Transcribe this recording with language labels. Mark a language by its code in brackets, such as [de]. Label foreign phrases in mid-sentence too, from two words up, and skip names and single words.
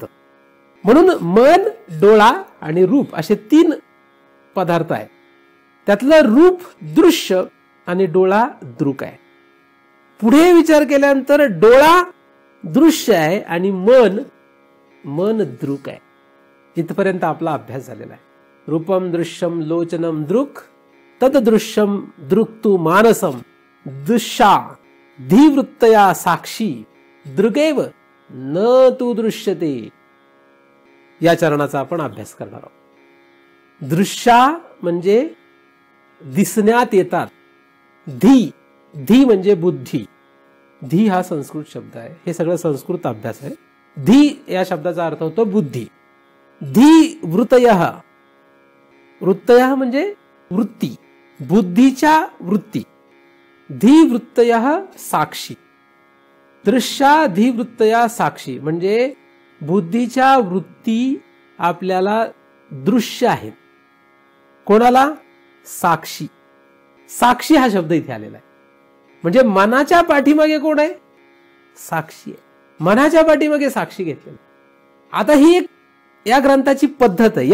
[mr] म्हणून मन, डोळा आणि रूप असे 3 पदार्थ आहेत. त्यातलं रूप दृश्य आणि डोळा दृक आहे. पुढे विचार केल्यानंतर डोळा दृश्य आहे आणि मन दृक आहे. इथपर्यंत आपला अभ्यास झालेला आहे. [sa] रूपम दृश्यम लोचनम दृक् तद दृश्यम दृक्तु मानसम दृश्या धीवृत्तया साक्षी दृगेव न तू दृश्यते. [mr] या चरणाचा आपण अभ्यास करणार आहोत. दृश्या म्हणजे दिसण्यात येतात. धी म्हणजे बुद्धी. धी हा संस्कृत शब्द आहे. हे सगळं संस्कृत अभ्यास आहे. धी या शब्दाचा अर्थ होतो बुद्धी. [sa] धी वृत्तयः, वृत्तयः [mr] म्हणजे वृत्ती, बुद्धीच्या वृत्ती. [sa] धी वृत्तयः साक्षी. दृश्या धी वृत्तया साक्षी [mr] म्हणजे बुद्धीच्या वृत्ती आपल्याला दृश्य आहेत. कोणाला? साक्षी. साक्षी हा शब्द इथे आलेला आहे. म्हणजे मनाच्या पाठीमागे कोण आहे? साक्षी आहे. मनाच्या पाठीमागे साक्षी घेतलेला. आता ही एक या ग्रंथाची पद्धत आहे.